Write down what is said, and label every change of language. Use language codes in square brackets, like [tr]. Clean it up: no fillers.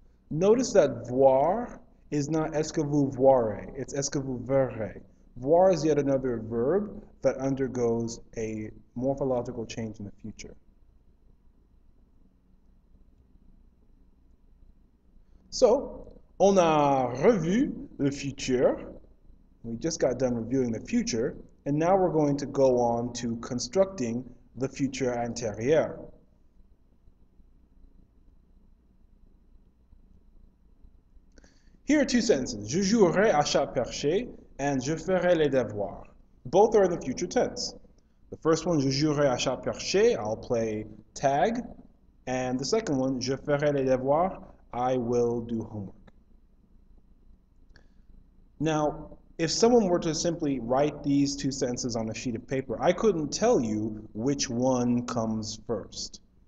[en] Notice that voir is not [fr] est-ce que vous voirez, [en] it's [fr] est-ce que vous verrez. [en] Voir is yet another verb that undergoes a morphological change in the future. [fr] So, on a revu le futur. [en] We just got done reviewing the future, and now we're going to go on to constructing the future antérieur. Here are two sentences. [fr] Je jouerai à chat perché and je ferai les devoirs. [en] Both are in the future tense. The first one, [fr] je jouerai à chat perché, [en] I'll play tag. And the second one, [fr] je ferai les devoirs, [en] I will do homework. Now, if someone were to simply write these two sentences on a sheet of paper, I couldn't tell you which one comes first.